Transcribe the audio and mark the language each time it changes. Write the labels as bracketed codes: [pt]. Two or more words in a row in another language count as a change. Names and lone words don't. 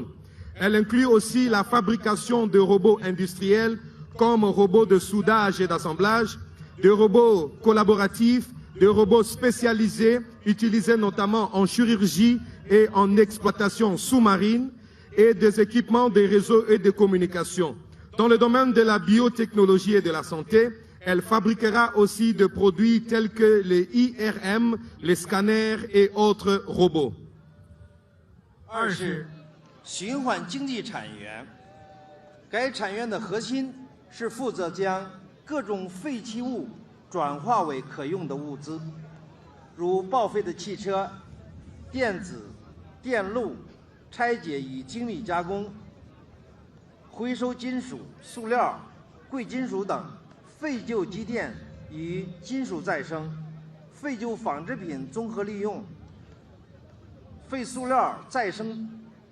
[fr] Elle inclut aussi la fabrication de robots industriels comme robots de soudage et d'assemblage, de robots collaboratifs, de robots spécialisés utilisés notamment en chirurgie et en exploitation sous-marine et des équipements de réseaux et de communication. Dans le domaine de la biotechnologie et de la santé, elle fabriquera aussi des produits tels que les IRM, les scanners et autres robots. [zh] 二是循环经济产业，该产业的核心是负责将各种废弃物转化为可用的物资，如报废的汽车、电子、电路拆解与精密加工、回收金属、塑料、贵金属等废旧机电与金属再生、废旧纺织品综合利用、废塑料再生